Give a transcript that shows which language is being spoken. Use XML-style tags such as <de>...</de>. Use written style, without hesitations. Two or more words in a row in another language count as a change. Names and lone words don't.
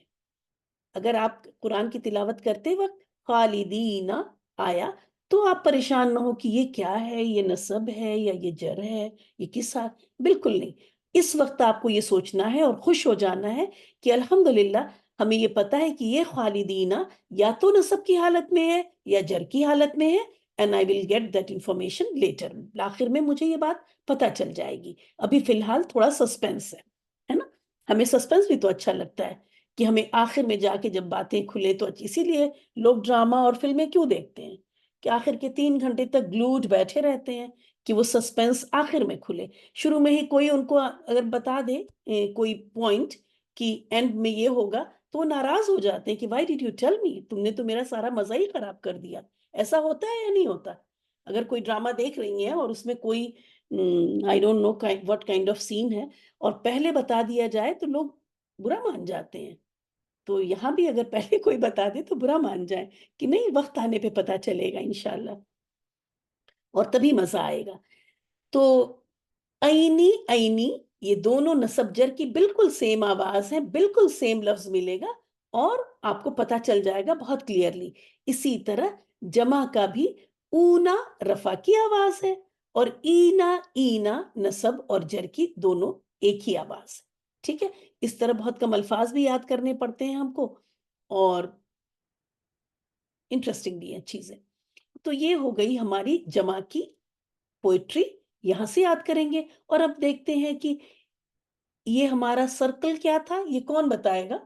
<ur>اگر آپ قرآن کی تلاوت کرتے وقت خالدین آیا تو آپ پریشان نہ ہو کہ یہ کیا ہے، یہ نصب ہے یا یہ جر ہے، یہ کس حال. بالکل نہیں. اس وقت آپ کو یہ سوچنا ہے اور خوش ہو جانا ہے کہ الحمدللہ ہمیں یہ پتا ہے کہ یہ خالدین یا تو نصب کی حالت میں ہے یا جر کی حالت میں ہے.</ur> <en>And I will get that information later.</en> <ur>آخر میں مجھے یہ بات پتہ چل جائے گی. ابھی فی الحال تھوڑا سسپینس ہے نا. ہمیں سسپینس بھی تو اچھا لگتا ہے کہ ہمیں آخر میں جا کے جب باتیں کھلے تو اسی لیے لوگ ڈرامہ اور فلمیں کیوں دیکھتے ہیں کہ آخر کے 3 گھنٹے تک گلوڈ بیٹھے رہتے ہیں کہ وہ سسپینس آخر میں کھلے. شروع میں ہی کوئی ان کو اگر بتا دے کوئی پوائنٹ کہ اینڈ میں یہ ہوگا تو وہ ناراض ہو جاتے ہیں کہ</ur> <en>why did you tell me,</en> <ur>تم نے تو میرا سارا مزہ ہی خراب کر دیا. ایسا ہوتا ہے یا نہیں ہوتا؟ اگر کوئی ڈرامہ دیکھ رہی ہیں اور اس میں کوئی</ur> <en>I don't know what kind of scene</en> <ur>ہے اور پہلے بتا دیا جائے تو لوگ برا مان جاتے ہیں. تو یہاں بھی اگر پہلے کوئی بتا دے تو برا مان جائے کہ نہیں، وقت آنے پہ پتا چلے گا انشاءاللہ اور تبھی مزہ آئے گا. تو عینی عینی یہ دونوں نصب جر کی بالکل سیم آواز ہے، بالکل سیم لفظ ملے گا اور آپ کو پتا چل جائے گا بہت کلیئرلی. اسی طرح جمع کا بھی اونا رفع کی آواز ہے اور اینا اینا نصب اور جر کی دونوں ایک ہی آواز ہے. ٹھیک ہے. اس طرح بہت کم الفاظ بھی یاد کرنے پڑتے ہیں ہم کو اور انٹرسٹنگ بھی ہیں چیزیں. تو یہ ہو گئی ہماری جمع کی پوئٹری، یہاں سے یاد کریں گے. اور اب دیکھتے ہیں کہ یہ ہمارا سرکل کیا تھا، یہ کون بتائے گا؟</ur>